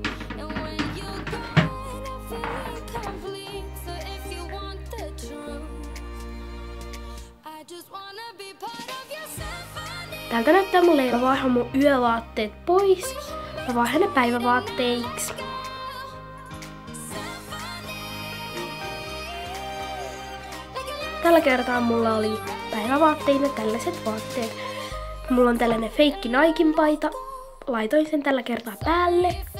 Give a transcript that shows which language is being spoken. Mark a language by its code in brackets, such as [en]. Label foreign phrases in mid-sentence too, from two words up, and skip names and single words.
[en] And when you're gone, I feel incomplete. So if you want the truth, I just wanna be part of your symphony. [fi] Täältä näyttää mulle, että mä vaihan mun yövaatteet pois. Mä vaihan ne päivävaatteiksi. Tällä kertaa mulla oli päivävaatteina tällaiset vaatteet. Mulla on tällainen feikki Naikin paita. Laitoin sen tällä kertaa päälle.